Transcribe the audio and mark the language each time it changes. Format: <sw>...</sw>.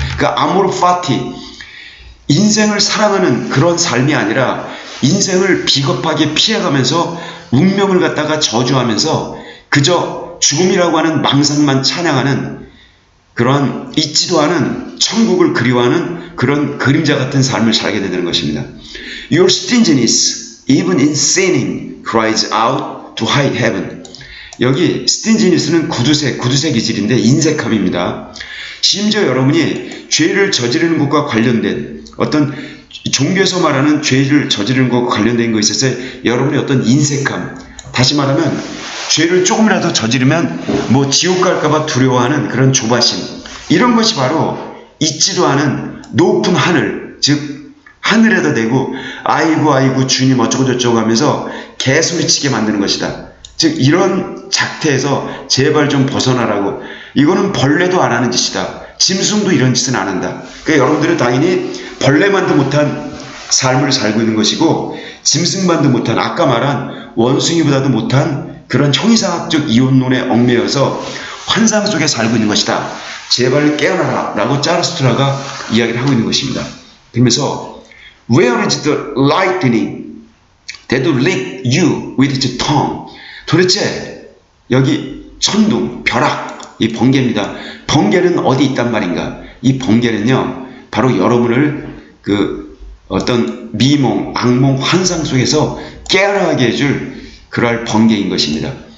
<ko>그러니까 아모르 파티, 인생을 사랑하는 그런 삶이 아니라 인생을 비겁하게 피해가면서 운명을 갖다가 저주하면서 그저 죽음이라고 하는 망상만 찬양하는 그러한 잊지도 않은 천국을 그리워하는 그런 그림자 같은 삶을 살게 되는 것입니다.</ko> <en>Your stinginess, even in sinning, cries out to high heaven.</en> <ko>여기 stinginess는 구두쇠 기질인데 인색함입니다. 심지어 여러분이 죄를 저지르는 것과 관련된 어떤 종교에서 말하는 죄를 저지르는 것과 관련된 것에 있어서 여러분의 어떤 인색함, 다시 말하면 죄를 조금이라도 저지르면 뭐 지옥 갈까봐 두려워하는 그런 조바심, 이런 것이 바로 잊지도 않은 높은 하늘, 즉 하늘에다 대고 아이고 주님 어쩌고 저쩌고 하면서 개소리치게 만드는 것이다. 즉 이런 작태에서 제발 좀 벗어나라고. 이거는 벌레도 안 하는 짓이다. 짐승도 이런 짓은 안 한다. 그러니까 여러분들은 당연히 벌레만도 못한 삶을 살고 있는 것이고, 짐승만도 못한, 아까 말한 원숭이보다도 못한 그런 형이상학적 이혼론에 얽매여서 환상 속에 살고 있는 것이다. 제발 깨어나라 라고 자라스트라가 이야기를 하고 있는 것입니다. 그러면서</ko> <en>Where is the lightning that lick you with its tongue?</en> <ko>도대체 여기 천둥, 벼락, 이 번개입니다. 번개는 어디 있단 말인가? 이 번개는요, 바로 여러분을 그 어떤 미몽, 악몽, 환상 속에서 깨어나게 해줄 그럴 번개인 것입니다.</ko>